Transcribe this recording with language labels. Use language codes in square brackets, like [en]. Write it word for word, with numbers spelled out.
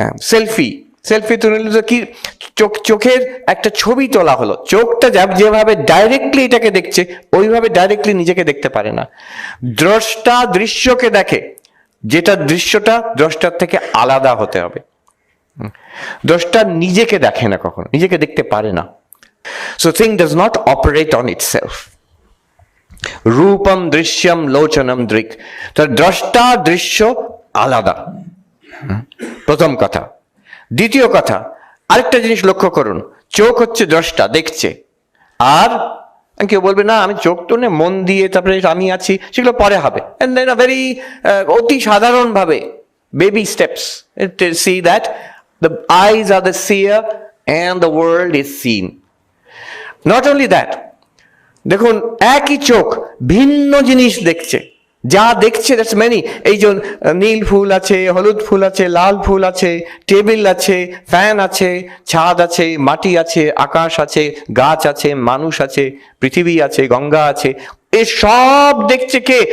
[bn] Selfie, selfie তুললে তো কি, চোখ চোখের একটা ছবি তোলা হলো। চোখটা যেভাবে ডাইরেক্টলি এটাকে দেখছে ওইভাবে ডাইরেক্টলি নিজেকে দেখতে পারে না। দ্রষ্টা দৃশ্যকে দেখে, যেটা দৃশ্যটা দ্রষ্টার থেকে আলাদা হতে হবে। দ্রষ্টা নিজেকে দেখে না কখনো, নিজেকে দেখতে পারে না। [en] So thing does not operate on itself. [sa] Rupam দৃশ্যম লোচনম দৃক, [bn] দ্রষ্টা দৃশ্য আলাদা। প্রথম কথা। দ্বিতীয় কথা, আরেকটা জিনিস লক্ষ্য করুন, চোখ হচ্ছে দ্রষ্টা, দেখছে। আর কেউ বলবে না আমি চোখ তো না, মন দিয়ে, তারপরে আমি আছি, সেগুলো পরে হবে। [en] and then a very [bn] অতি সাধারণভাবে [en] baby steps to see that the eyes are the seer and the world is seen. Not only that, [bn] দেখুন একই চোখ ভিন্ন জিনিস দেখছে, যা দেখছে [en] That's many. [bn] এই যে নীল ফুল আছে, হলুদ ফুল আছে, লাল ফুল আছে, টেবিল আছে, ফ্যান আছে, ছাদ আছে, মাটি আছে, আকাশ আছে, গাছ আছে, মানুষ আছে, পৃথিবী আছে, গঙ্গা আছে, এই সব দেখছে কে?